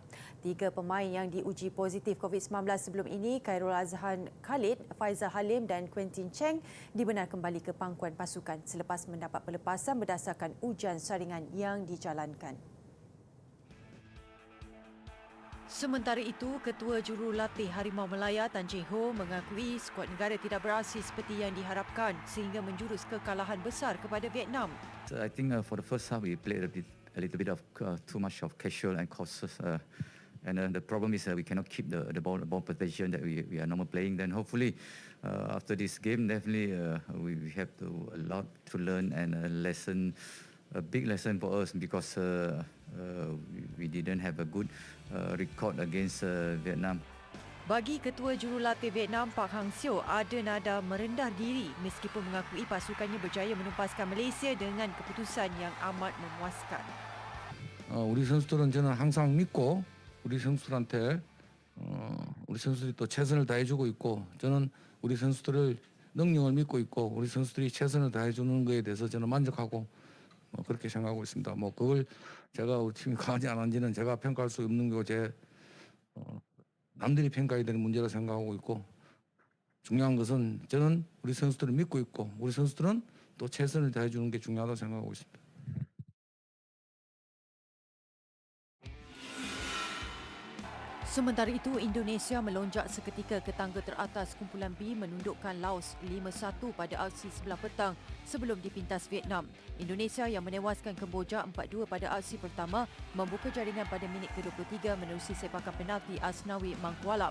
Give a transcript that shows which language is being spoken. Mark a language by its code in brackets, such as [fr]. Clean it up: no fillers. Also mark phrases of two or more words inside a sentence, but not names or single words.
[ms] 3 pemain yang diuji positif COVID-19 sebelum ini, Khairul Azhan Khalid, Faizal Halim dan Quentin Cheng dibenar kembali ke pangkuan pasukan selepas mendapat pelepasan berdasarkan ujian saringan yang dijalankan. Sementara itu, Ketua Jurulatih Harimau Malaya Tan Cheng Ho mengakui skuad negara tidak beraksi seperti yang diharapkan sehingga menjurus kekalahan besar kepada Vietnam. [en] So I think for the first half we played a little bit of too much of casual and cautious, and the problem is we cannot keep the ball possession that we are normally playing. Then hopefully after this game, definitely we have a lot to learn and a big lesson for us because we didn't have a good record against Vietnam. [ms] Bagi Ketua Jurulatih Vietnam Pak Hang Seo, ada nada merendah diri meskipun mengakui pasukannya berjaya menumpaskan Malaysia dengan keputusan yang amat memuaskan. [ko] 우리 선수들은 저는 항상 믿고 우리 선수들한테 우리 선수들이 또 최선을 다해주고 있고 저는 우리 선수들을 능력을 믿고 있고 우리 선수들이 최선을 다해주는 것에 대해서 저는 만족하고 그렇게 생각하고 있습니다. 뭐 그걸 제가 우리 팀이 강하지 않은지는 제가 평가할 수 없는 거고 남들이 평가해야 되는 문제라 생각하고 있고 중요한 것은 저는 우리 선수들을 믿고 있고 우리 선수들은 또 최선을 다해주는 게 중요하다고 생각하고 있습니다. [ms] Sementara itu, Indonesia melonjak seketika ke tangga teratas kumpulan B menundukkan Laos 5-1 pada aksi sebelah petang sebelum dipintas Vietnam. Indonesia yang menewaskan Kemboja 4-2 pada aksi pertama membuka jaringan pada minit ke-23 menerusi sepakan penalti Asnawi Mangkualam.